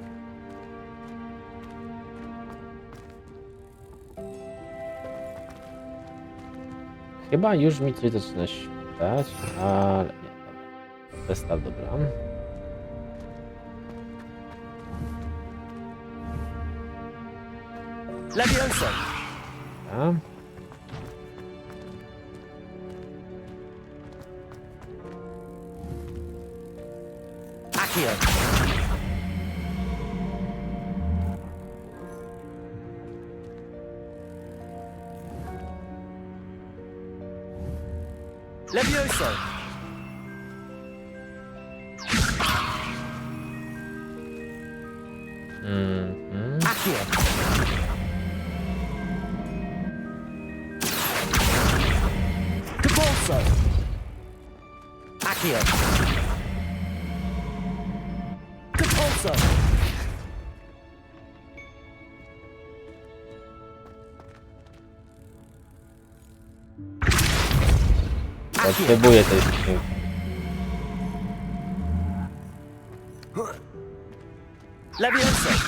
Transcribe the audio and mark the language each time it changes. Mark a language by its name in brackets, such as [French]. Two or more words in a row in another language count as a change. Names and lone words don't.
[Polish] Chyba już mi coś zaczyna świtać, ale nie, dobra. Zestaw, dobra. Levioso. Dobra. Accio. Levioso. Accio. Depulso. Accio. Depulso. Potrzebuję tej skrzynki. Levioso.